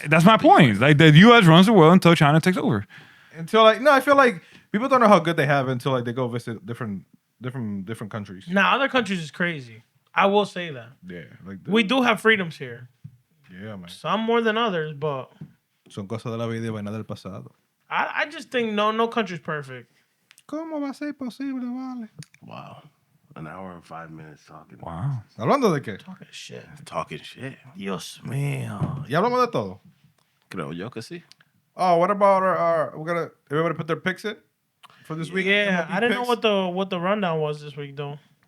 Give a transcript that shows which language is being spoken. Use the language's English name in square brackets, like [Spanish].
[English] That's my point. Like the U.S. runs the world until China takes over. until like no, I feel like people don't know how good they have it until like they go visit different countries. Nah, other countries is crazy. I will say that. Yeah, like We do have freedoms here. yeah, man. Some more than others, but [Spanish] Son cosas de la vida y vaina del pasado. [English] I just think no country's perfect. [Spanish] ¿Cómo va a ser posible, vale? [English] Wow. An hour and 5 minutes talking. Wow. [Spanish] ¿Hablando de qué? [English] Talking shit. Talking shit. [Spanish] Dios mío. Ya hablamos de todo. Creo yo que sí. [English] Oh, what about our everybody put their picks in for this week? Yeah, MLB I didn't know picks? what the rundown was this week though.